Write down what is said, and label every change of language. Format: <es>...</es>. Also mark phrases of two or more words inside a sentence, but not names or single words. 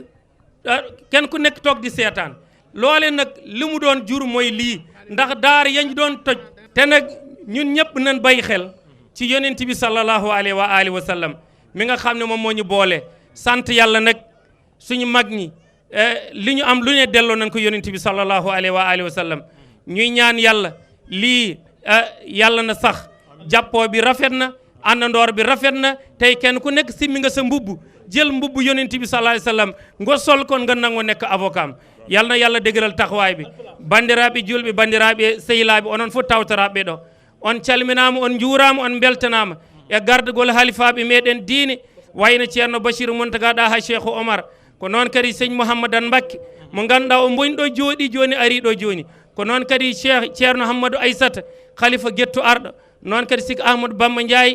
<wo>nekk toog di seetaan loole nag li mu doon jur mooy lii ndax daara yañ doon toj te nag ñun ñëpp nañ bàyyi xel ci yonent bi</wo> <ar>sallallahu alayhi wa alihi wa sallam</ar> <wo>mi nga xam ne moom moo ñu boole sant yàlla nag suñu mag ñi li ñu am lu ne delloo nañ ko yonent bi</wo> <ar>sallallahu alayhi wa alihi wa sallam</ar> <wo>ñuy ñaan yàlla lii yàlla na sax jàppoo bi rafet na àndandoor bi rafet na tey kenn ku nekk simmi nga sa mbubb jël mbubb yonent bi</wo> <ar>sallallahu alayhi wa sallam</ar> <wo>nga sol kon nga nangoo nekk avocat am yàlla na yàlla dëgëral</wo> <ff>taxawaay bi bandiraɓe julɓe bandiraɓe sehilaɓe onon fof tawtoraɓe ɗo on calminama on juurama on beltanama e gardugol halifaɓe meɗen diine wayno ceerno bachir mountaga ɗa ha cheikhu omar ko noon kadi seigne mouhamadan mbakke mo ganduɗa o boni ɗo jooɗi joni ari ɗo joni ko noon kadi ceerno hammadou aissata khalifa guetto arɗo noon kadi sik ahmadou bamba ndiaye</ff>